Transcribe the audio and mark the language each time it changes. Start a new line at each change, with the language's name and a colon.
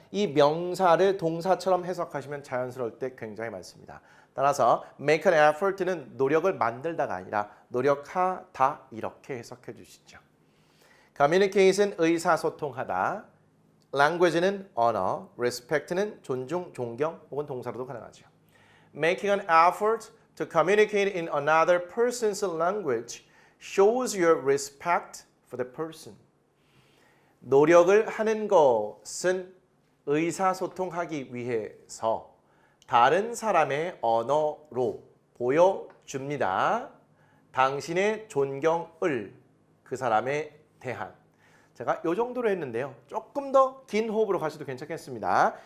Korean: 이 명사를 동사처럼 해석하시면 자연스러울 때 굉장히 많습니다. 따라서 make an effort는 노력을 만들다가 아니라 노력하다 이렇게 해석해 주시죠. communicate은 의사소통하다, language는 언어, respect는 존중, 존경 혹은 동사로도 가능하죠.
English: making an effort to communicate in another person's language shows your respect for the person.
Korean: 노력을 하는 것은 의사소통하기 위해서 다른 사람의 언어로 보여줍니다. 당신의 존경을 그 사람에 대한. 제가 이 정도로 했는데요. 조금 더 긴 호흡으로 가셔도 괜찮겠습니다.